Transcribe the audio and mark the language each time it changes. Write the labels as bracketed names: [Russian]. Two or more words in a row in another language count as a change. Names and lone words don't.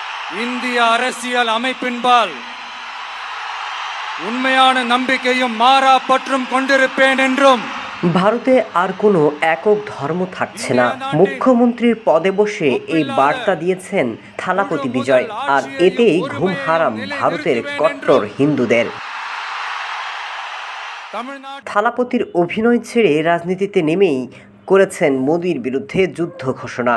[Tamil] இந்திய அரசியல் அமைப்பின்பால் உண்மையான நம்பிக்கையும் மாறா பற்றும் கொண்டிருப்பேன் என்றும்। [Bangla] ভারতে আর কোনো একক ধর্ম থাকছে না। মুখ্যমন্ত্রীর পদে বসে এই বার্তা দিয়েছেন থালাপতি বিজয়। আর এতেই ঘুম হারাম ভারতের কট্টর হিন্দুদের। থালাপতির অভিনয় ছেড়ে রাজনীতিতে নেমেই করেছেন মোদির বিরুদ্ধে যুদ্ধ ঘোষণা।